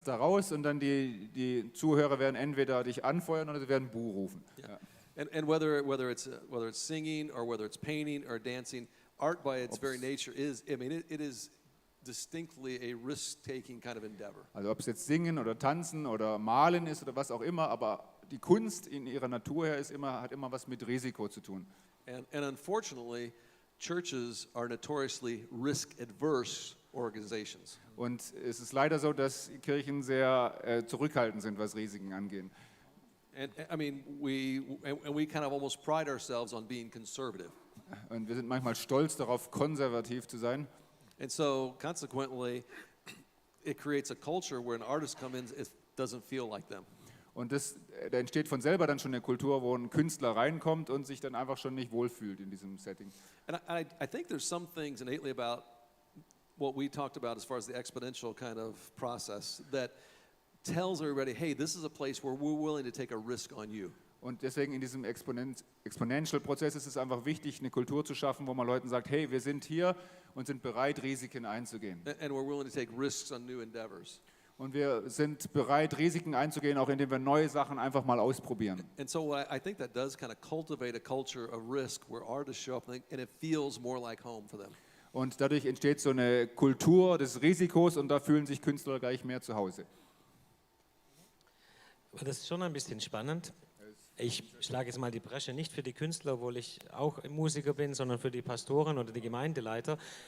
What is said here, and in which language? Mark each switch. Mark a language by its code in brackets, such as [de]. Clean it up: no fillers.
[de] da raus und dann die Zuhörer werden entweder dich anfeuern oder sie werden Buh rufen. [en] Yeah. [de] Ja. [en] And whether it's singing or whether it's painting or dancing, art by its very nature is, it is distinctly a risk-taking kind of endeavor. [de] Also ob es jetzt Singen oder Tanzen oder Malen ist oder was auch immer, aber die Kunst in ihrer Natur her hat immer was mit Risiko zu tun. [en] And unfortunately, churches are notoriously risk-adverse organizations. [de] Und es ist leider so, dass Kirchen sehr zurückhaltend sind, was Risiken angeht. [en] And we kind of almost pride ourselves on being conservative. [de] Und wir sind manchmal stolz darauf, konservativ zu sein. [en] And so consequently, it creates a culture where an artist comes in, it doesn't feel like them. [de] Und da entsteht von selber dann schon eine Kultur, wo ein Künstler reinkommt und sich dann einfach schon nicht wohlfühlt in diesem Setting. [en] And I think there's some things innately about what we talked about as far as the exponential kind of process that tells everybody, hey, this is a place where we're willing to take a risk on you. [de] Und deswegen in diesem Exponential-Prozess ist es einfach wichtig, eine Kultur zu schaffen, wo man Leuten sagt, hey, wir sind hier und sind bereit, Risiken einzugehen. [en] And we're willing to take risks on new endeavors. [de] Und wir sind bereit, Risiken einzugehen, auch indem wir neue Sachen einfach mal ausprobieren. [en] And so I think that does kind of cultivate a culture of risk where artists show up and it feels more like home for them. [de] Und dadurch entsteht so eine Kultur des Risikos und da fühlen sich Künstler gleich mehr zu Hause. Aber das ist schon ein bisschen spannend. Ich schlage jetzt mal die Bresche nicht für die Künstler, obwohl ich auch Musiker bin, sondern für die Pastoren oder die Gemeindeleiter.